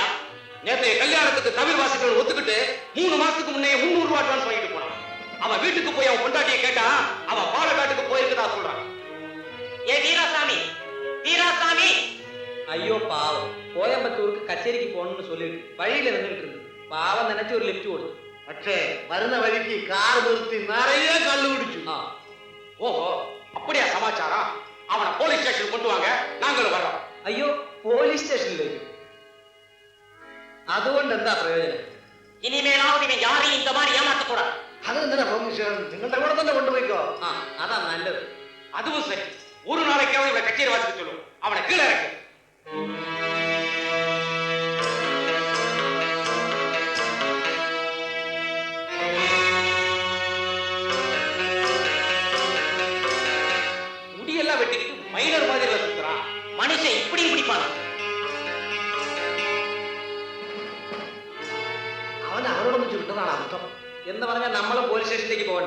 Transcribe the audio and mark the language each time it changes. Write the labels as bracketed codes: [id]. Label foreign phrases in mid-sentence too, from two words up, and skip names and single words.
[ta] நேற்றைய கல்யாணத்துக்கு தமிழ் வாசிகள் ஒத்துக்கிட்டு 3 மாசத்துக்கு முன்னே 300 ரூபாய் அட்வான்ஸ் வாங்கிட்டு போனான். அவன் வீட்டுக்கு போய் அவன் பொண்டாட்டியை கேட்டா அவன் பாலக்காட்டுக்கு போயிருக்கதா சொல்றான். ஏ வீராசாமி, வீராசாமி. ஐயோ பாவம், கோயம்புத்தூருக்கு கச்சேரிக்கு போகணும்னு சொல்லிட்டு வழியில வந்துட்டு இருந்து பாவம் நினைச்சு ஒரு லிஃப்ட் ஓடுது. [ml] പക്ഷേ വരുന്ന വഴിക്ക് കാർ നിർത്തി നിറയെ കള്ളു കുടിച്ചു. [ta] ஓஹோ, அப்படியா சமாச்சாரம்? அவனை போலீஸ் ஸ்டேஷன் கொண்டு வாங்க, நாங்களும் வர்றோம். [ml] അയ്യോ, പോലീസ് സ്റ്റേഷനിലേക്ക്. അതുകൊണ്ട് എന്താ പ്രയോജനം? [ta] இனிமேலாவது இவன் யாரையும் இந்த மாதிரி ஏமாற்றக்கூடாது. [ml] അതെന്തിനാ പെർമിഷൻ? നിങ്ങളുടെ കൂടെ തന്നെ കൊണ്ടുപോയിക്കോ. അതാ നല്ലത്. [ta] அதுவும் சரி, ஒரு நாளைக்காவது இவனை கச்சேரி வாசிக்க சொல்லுவோம். அவனை கீழே இறக்கு. முடியெல்லாம் வெட்டிக்கிட்டு மைனர் மாதிரி சுத்துறான். மனுஷன் இப்படியும் பிடிப்பான். [ml] അവൻ അവരോട് വെച്ച് വിട്ടതാണ് അബദ്ധം എന്ന് പറഞ്ഞാൽ നമ്മളും പോലീസ് സ്റ്റേഷനിലേക്ക് പോകണ്ടേ?